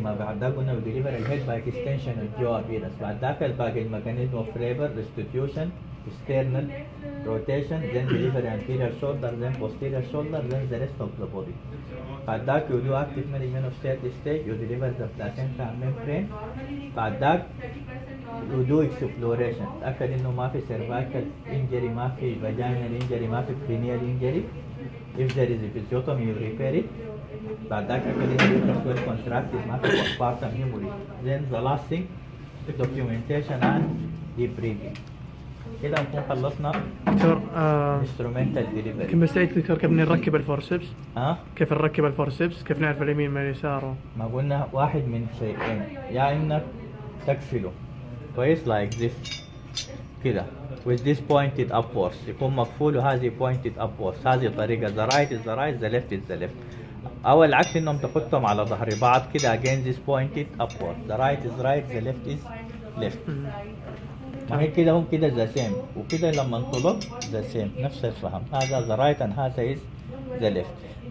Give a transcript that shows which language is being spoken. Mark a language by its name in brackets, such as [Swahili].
[Arabic] ما بعد ذاك قلنا [English] deliver الهيد by extension of jaw appearance. [Arabic] بعد ذاك الباقي الميكانيزم [English] of labor, restitution, external rotation, then delivery anterior shoulder, then posterior shoulder, then the rest of the body. [Arabic] بعد ذاك [English] you do active management of third stage. You deliver the placenta and membrane. [Arabic] بعد ذاك [English] you do exploration. [Arabic] تأكد إنه ما في cervical injury, ما في vaginal injury, ما في perineal injury. [English] If there is episiotomy, you repair it. [Arabic] بعد ذاك أكد إنه [English] uterus well contracted, [Arabic] ما في postpartum hemorrhage. [English] Then the last thing, documentation and debriefing. [Arabic] كده نكون خلصنا دكتور [English] instrumental delivery. [Arabic] كم بستعيد دكتور كيف نركب الفورسبس؟ ها؟ كيف نركب الفورسبس؟ كيف نعرف اليمين من اليسار؟ ما قلنا واحد من شيئين، يا انك تقفله كويس [English] like this [Arabic] كده [English] with this pointed upwards [Arabic] يكون مقفول وهذه [English] pointed upwards. [Arabic] هذه طريقة [English] the right is the right, the left is the left. [Arabic] أو العكس إنهم تحطهم على ظهر بعض كده [English] again this pointed upwards. The right is right, the left is left. [Arabic] ما هي كده هم كده [English] the same [Arabic] وكده لما انطلق the same نفس الفهم. [English] هذا the right and هذا is the left.